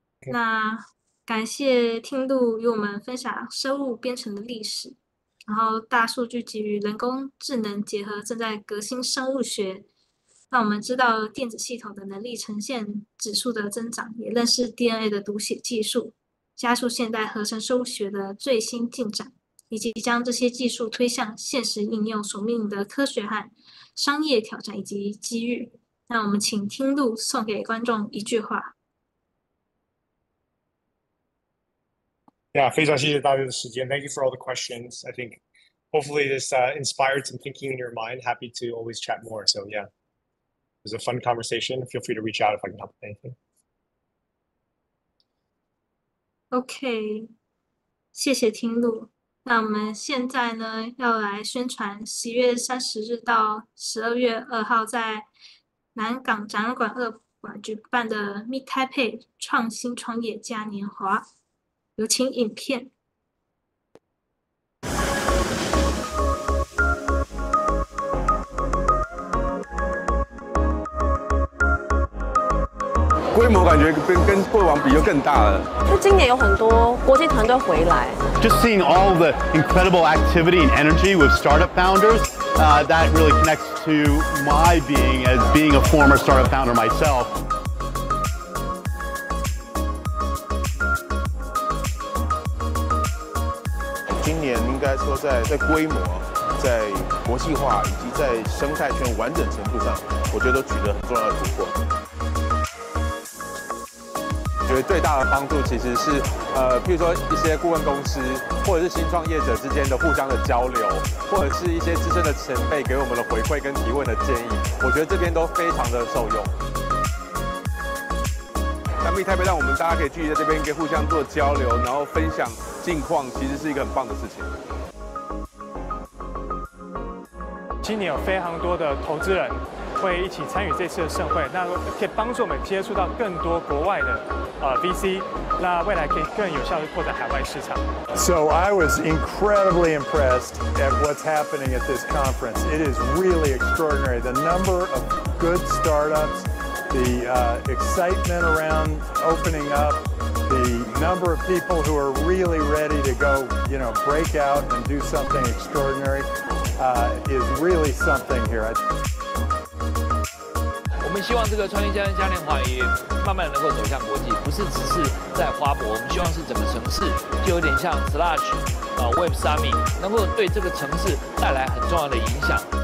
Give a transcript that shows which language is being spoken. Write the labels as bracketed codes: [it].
[zh] 那感谢听路与我们分享生物编程的历史，然后大数据及与人工智能结合正在革新生物学，让我们知道电子系统的能力呈现指数的增长，也认识 DNA 的读写技术，加速现代合成生物学的最新进展，以及将这些技术推向现实应用所面临的科学和商业挑战以及机遇。那我们请听路送给观众一句话。 Yeah, 非常谢谢大家的时间。 [en] Thank you for all the questions. I think hopefully this inspired some thinking in your mind. Happy to always chat more. So yeah, it was a fun conversation. Feel free to reach out if I can help with anything. [zh] OK， 谢谢听路。那我们现在呢要来宣传11月30日到12月2号在南港展览馆2馆举办的 Meet Taipei 创新创业嘉年华。有请影片。规模感觉跟过往比就更大了。就今年有很多国际团队回来。 [en] Just seeing all the incredible activity and energy with startup founders, that really connects to my being as being a former startup founder myself. [zh] 今年应该说在规模、在国际化以及在生态圈完整程度上，我觉得都取得很重要的突破。我觉得最大的帮助其实是譬如说一些顾问公司或者是新创业者之间的互相的交流，或者是一些资深的前辈给我们的回馈跟提问的建议，我觉得这边都非常的受用。那密台北让我们大家可以聚集在这边，可以互相做交流，然后分享近况，其实是一个很棒的事情。今年有非常多的投资人会一起参与这次的盛会，那可以帮助我们接触到更多国外的VC， 那未来可以更有效地扩展海外市场。 [en] So I was incredibly impressed at what's happening at this conference. It is really extraordinary. The number of good startups, the excitement around opening up, the number of people who are really ready to go, break out and do something extraordinary is really something here. [zh] 我们希望这个创业家嘉年华也慢慢能够走向国际，不是只是在花博，我们希望是整个城市就有点像 Web Summit， 能够对这个城市带来很重要的影响。